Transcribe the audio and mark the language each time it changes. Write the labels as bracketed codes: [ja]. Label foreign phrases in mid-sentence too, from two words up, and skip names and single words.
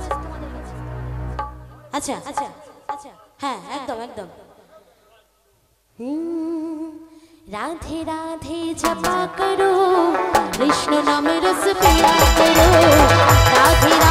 [bn] আচ্ছা আচ্ছা আচ্ছা, হ্যাঁ একদম একদম। [hi] राधे राधे जपा करो, कृष्ण नाम रस पिया करो, राधे